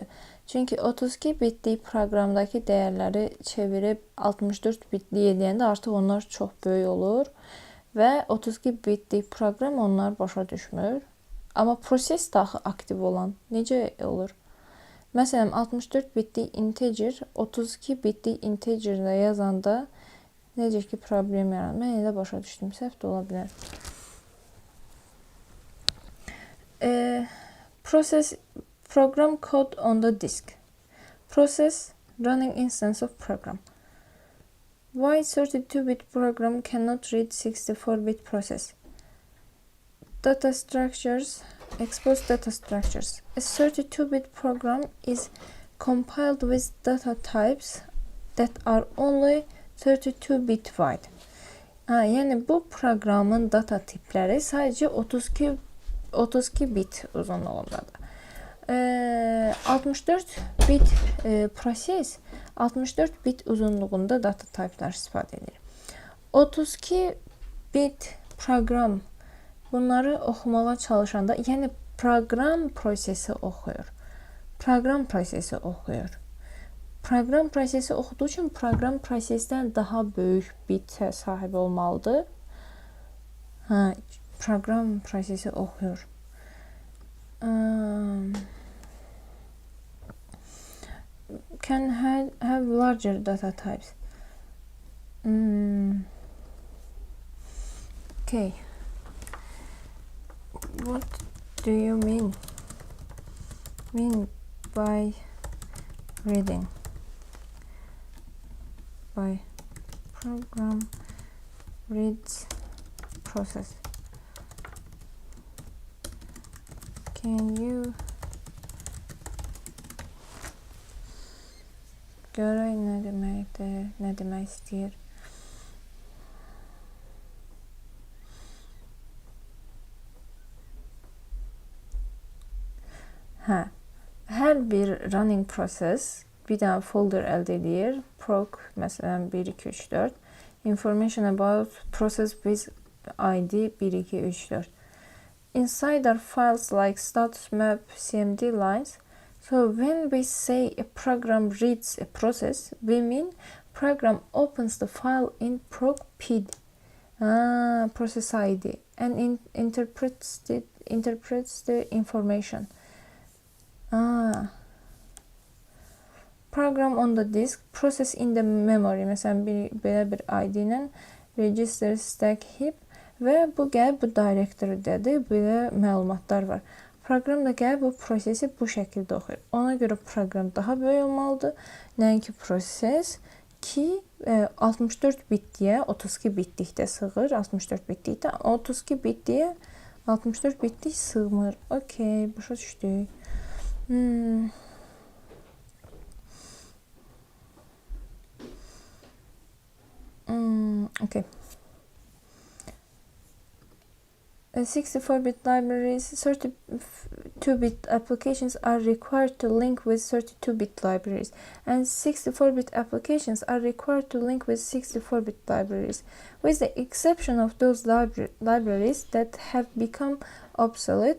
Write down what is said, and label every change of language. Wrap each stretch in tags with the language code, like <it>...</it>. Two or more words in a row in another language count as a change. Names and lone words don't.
<az>Çünki 32 bitlik proqramdakı dəyərləri çevirib 64 bitlik edəndə artıq onlar çox böyük olur və 32 bitlik proqram onlar başa düşmür. Amma proses daxı aktiv olan necə olur? Məsələn, 64 bitlik integer 32 bitlik integerdə yazanda necə ki problem yaranır. Mən elə başa düşdüm, səhv də ola bilər.</az> <en>Process program code on the disk. Process running instance of program. Why 32-bit program cannot read 64-bit process? Data structures, expose data structures. A 32-bit program is compiled with data types that are only 32-bit wide.</en> <az>Yəni bu proqramın data tipləri sadəcə 32 bit uzunluğundadır. 64 bit proses 64 bit uzunluğunda</az> <en>data type'lar</en> <az>istifadə edir. 32 bit proqram bunları oxumağa çalışanda, yəni proqram prosesi oxuyur. Proqram prosesi oxuyur. Proqram prosesi oxuduğu üçün proqram prosesdən daha böyük bitə sahib olmalıdır. Proqram prosesi oxuyur.</az> <en>Can have larger data types. Okay. What do you mean by reading? By program reads process. Can you</en> <az>görək nə deməkdir, nə demək istəyir? Hər bir</az> <en>running process</en> <az>bir dənə folder əldə edir. Proc, məsələn, 1, 2, 3, 4.</az> <en>Information about process with ID 1, 2, 3, 4. Inside are files like status map, CMD lines. So when we say a program reads a process, we mean program opens the file in proc PID, process ID, and interprets the information. Program on the disk, process in the memory.</en> <az>Məsələn, belə bir ID ilə register, stack, heap və bu gəlib bu directory-dədir. Belə məlumatlar var. Proqram da gəlib bu prosesi bu şəkildə oxuyur. Ona görə proqram daha böyük olmalıdır. Nəinki proses ki 64 bitliyə 32 bitlikdə sığır. 64 bitlikdə 32 bitliyə 64 bitlik sığmır. Okey, başa düşdük. Okay.</az> <en>64-bit libraries, 32-bit applications are required to link with 32-bit libraries, and 64-bit applications are required to link with 64-bit libraries, with the exception of those libraries that have become obsolete.</en>